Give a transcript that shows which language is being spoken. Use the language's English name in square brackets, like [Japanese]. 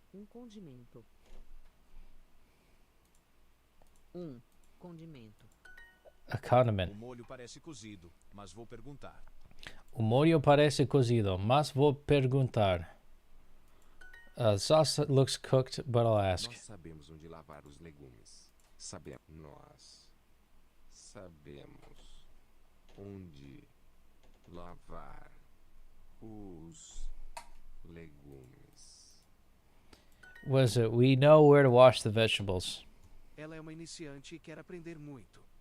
[Portuguese] Condimento. Condimento. [English] A condiment. [Portuguese] O molho parece cozido, mas vou perguntar. O molho parece cozido, mas vou perguntar. [English] Sauce looks cooked, but I'll ask. [Portuguese] Nós sabemos onde lavar os legumes. Nós sabemos onde lavar os legumes. [English] Was it? We know where to wash the vegetables. [Portuguese] Ela é uma iniciante e quer aprender muito.